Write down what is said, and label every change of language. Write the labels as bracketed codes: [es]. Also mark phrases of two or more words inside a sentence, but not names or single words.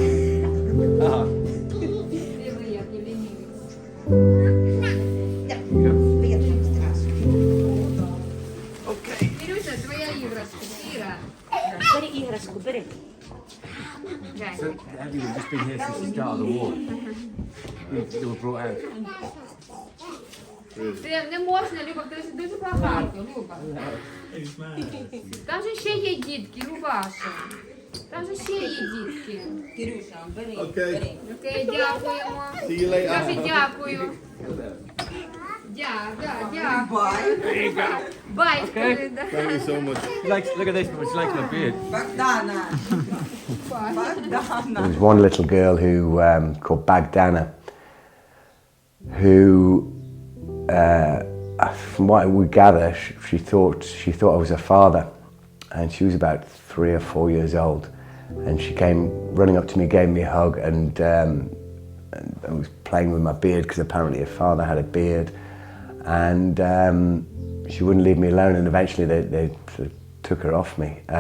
[en] So have you just been here since the start of the war? You were brought out. [uk] Не можна, Люба, це дуже багато, Люба. Там же ще є дітки, Любаша. Там же ще є дітки. Кирюша, бери. Окей. Окей, дякуємо. [en] See you later. [uk] Кажи дякую. Дякую. [en] There you go. Бай. Thank you so much. Look at this, it's like my beard. There was one little girl who called Bagdana, who, from what we gather, she thought I was her father, and she was about 3 or 4 years old, and she came running up to me, gave me a hug, and was playing with my beard because apparently her father had a beard, And she wouldn't leave me alone, and eventually they sort of took her off me.